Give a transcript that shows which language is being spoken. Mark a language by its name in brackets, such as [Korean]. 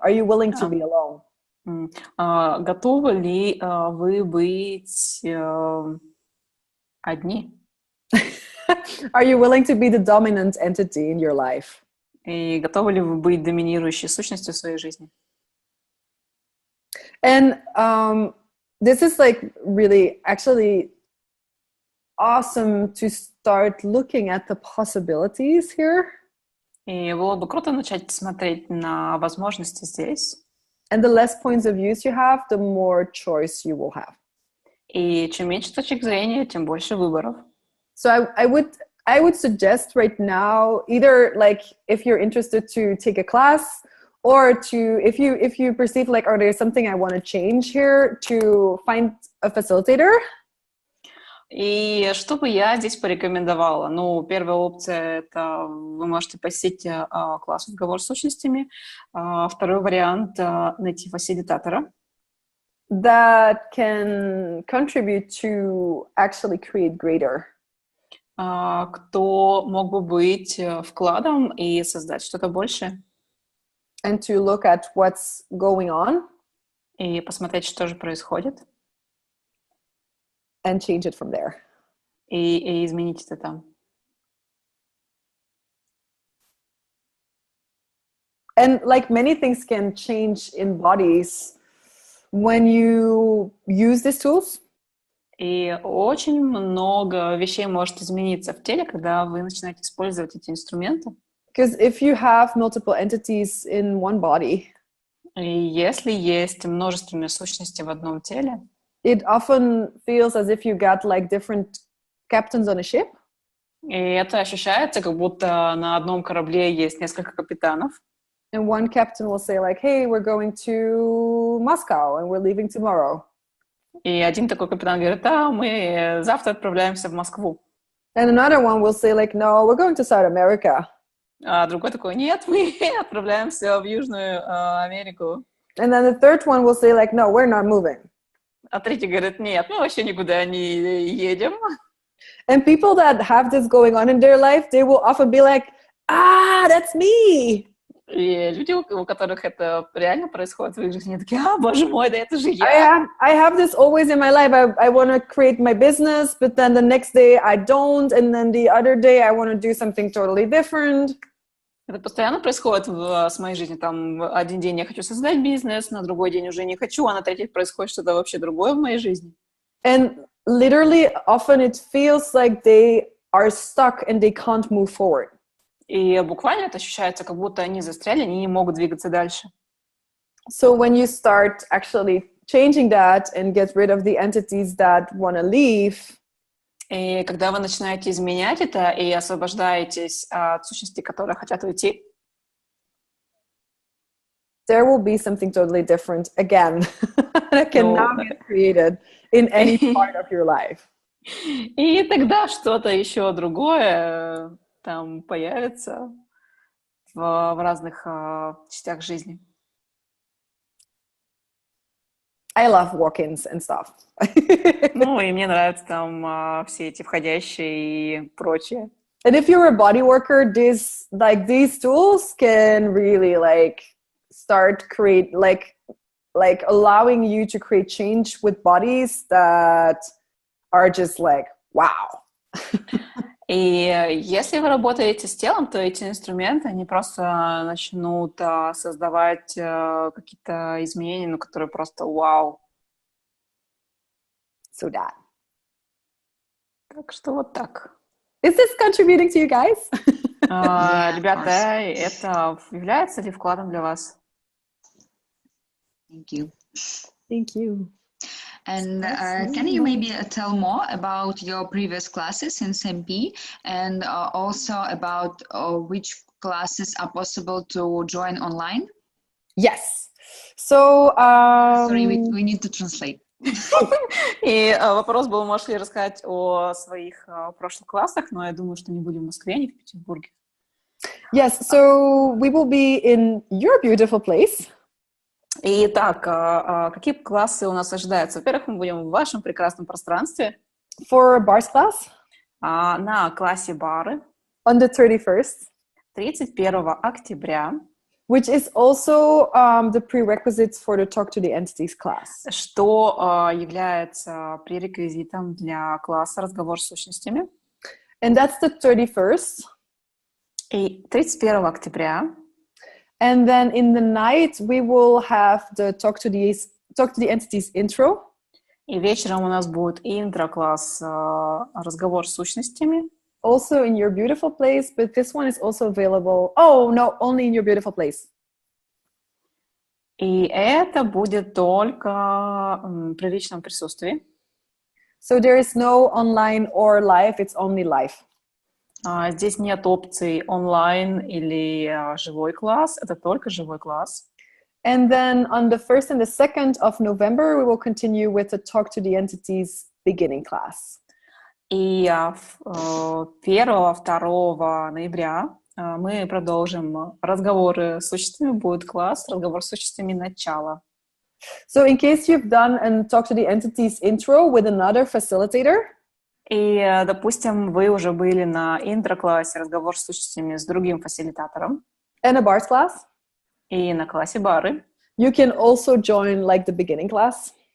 [English] Are you willing to be alone? [Russian] Готовы ли вы быть одни? [English] Are you willing to be the dominant entity in your life? [Russian] И готовы ли вы быть доминирующей сущностью в своей жизни? [English] And this is like really actually awesome to start looking at the possibilities here. [Russian] И было бы круто начать смотреть на возможности здесь. [English] And the less points of views you have, the more choice you will have. [Russian] И чем меньше точек зрения, тем больше выборов. [English] So I would suggest right now, either like if you're interested to take a class, or to if you perceive like, oh, there's something I want to change here, to find a facilitator. [Russian] И что бы я здесь порекомендовала? Ну, первая опция — это вы можете посетить класс «Разговор с сущностями». Второй вариант — найти фасилитатора. [English] That can contribute to actually create greater. [Russian] Кто мог бы быть вкладом и создать что-то большее. [English] And to look at what's going on. [Russian] И посмотреть, что же происходит. [English] And change it from there. [Russian] И изменить это там. [English] And like many things can change in bodies when you use these tools. [Russian] И очень много вещей может измениться в теле, когда вы начинаете использовать эти инструменты. [English] Because if you have multiple entities in one body, [Russian] и если есть множественные сущности в одном теле, [English] it often feels as if you got like different captains on a ship. [Russian] И это ощущается, как будто на одном корабле есть несколько капитанов. [English] And one captain will say like, hey, we're going to Moscow and we're leaving tomorrow. [Russian] И один такой капитан говорит, мы завтра отправляемся в Москву. [English] And another one will say like, no, we're going to South America. [Russian] А другой такой, нет, мы отправляемся в Южную Америку. [English] And then the third one will say like, no, we're not moving. [Russian] А третий говорит, нет, мы вообще никуда не едем. [English] And people that have this going on in their life, they will often be like, that's me. [Russian] И люди, у которых это реально происходит в их жизни, такие, боже мой, да это же я. [English] I have this always in my life. I want to create my business, but then the next day I don't, and then the other day I want to do something totally different. [Russian] Это постоянно происходит с моей жизнью. Там один день я хочу создать бизнес, на другой день уже не хочу, а на третий происходит что-то вообще другое в моей жизни. [English] And literally, often it feels like they are stuck and they can't move forward. [Russian] И буквально это ощущается, как будто они застряли, они не могут двигаться дальше. [English] So when you start actually changing that and get rid of the entities that want to leave, [Russian] И когда вы начинаете изменять это и освобождаетесь от сущностей, которые хотят уйти, [English] there will be something totally different again that can now get created in any part of your life. [Russian] И тогда что-то еще другое там появится в разных частях жизни. [English] I love walk-ins and stuff. [Russian] Ну, и мне нравятся там все эти входящие и прочее. [English] And if you're a body worker, these tools can really start create allowing you to create change with bodies that are just wow. [Russian] И если вы работаете с телом, то эти инструменты, они просто начнут создавать какие-то изменения, которые просто вау. [English] So that. [Russian] Так что вот так. [English] Is this contributing to you guys? [Russian] Ребята, это является ли вкладом для вас? [English] Thank you. Thank you. And can you maybe tell more about your previous classes in SMP and also about which classes are possible to join online? Yes. So, sorry, we need to translate. [Russian] И вопрос был, можешь ли рассказать о своих прошлых классах, но я думаю, что не будем в Москве, не в Петербурге. [English] Yes, so we will be in your beautiful place. [Russian] Итак, какие классы у нас ожидаются? Во-первых, мы будем в вашем прекрасном пространстве. [English] For bars class. [Russian] На классе бары. [English] On the 31st. [Russian] 31 октября. [English] Which is also the prerequisites for the Talk to the Entities class. [Russian] Что является пререквизитом для класса «Разговор с сущностями». [English] And that's the 31st. [Russian] И 31 октября. [English] And then in the night we will have the Talk to the Entities intro. [Russian] И вечером у нас будет интро-класс «Разговор с сущностями». [English] Also in your beautiful place, but this one is also available. Oh, no, only in your beautiful place. [Russian] И это будет только при личном присутствии. [English] So there is no online or live, it's only live. [Russian] Здесь нет опций онлайн или живой класс, это только живой класс. [English] And then on the 1st and the 2nd of November, we will continue with the Talk to the Entities beginning class. [Russian] И 1-2 ноября мы продолжим разговоры с существами, будет класс «Разговор с существами. Начало». [English] So in case you've done and Talk to the Entities intro with another facilitator, [Russian] и, допустим, вы уже были на интро-классе «Разговор с сущностями» с другим фасилитатором, [English] and a bars class, [Russian] и на классе бары, [English] you can also join the beginning class.